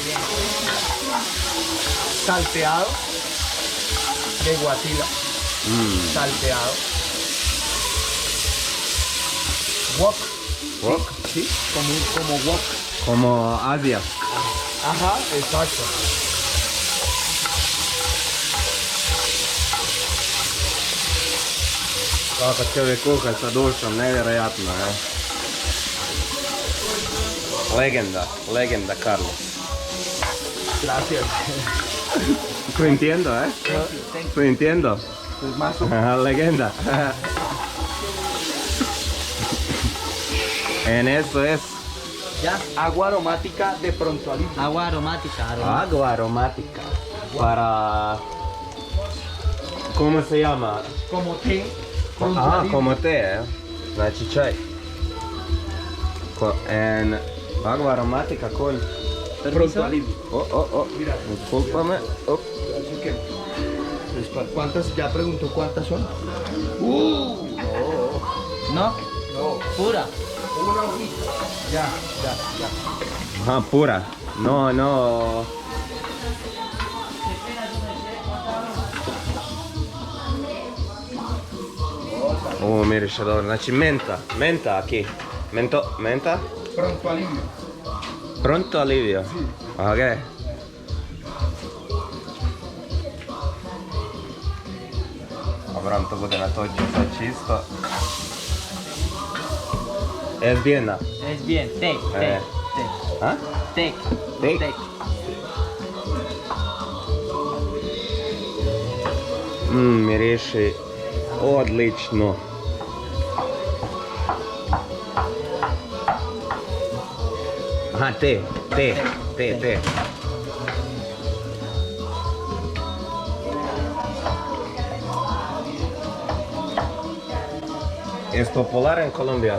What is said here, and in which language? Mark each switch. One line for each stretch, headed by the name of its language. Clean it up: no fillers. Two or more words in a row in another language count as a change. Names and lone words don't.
Spanish: Salteado. De guatila. Salteado. Wok. Wok. Sí, como wok. Como Asia. Ajá, exacto.
Croatian: Kako čovjek kuha sa dušom, nevjerojatno, je. Legenda Carlos.
Spanish: Gracias. Tu entiendo, ¿eh? Tu entiendo. Es más Legenda. En eso es ¿Ya? agua aromática de pronto alivio. Agua aromática. agua aromática para... ¿Cómo se llama? Como té. pronto Ah, alivio. como té,
Croatian: ¿eh? Znači čaj.
Spanish: En agua aromática con... Pronto alivio. Oh. Mira. Discúlpame. Oh. Así que, ¿cuántas? Ya preguntó cuántas son. ¿No? No, Pura. una hojita. Ya. Ajá, pura. No.
Croatian: Miriše dobro.
Spanish: Znači menta aquí. Menta? Pronto alivio. Pronto alivio. Ok.
Croatian: Abram to bude natočio sad čisto.
Spanish: Es bijena. Es bien. Take. A? Take.
Croatian: Take. Miriši odlično.
Spanish: Aha, te. ¿Es popular en Colombia?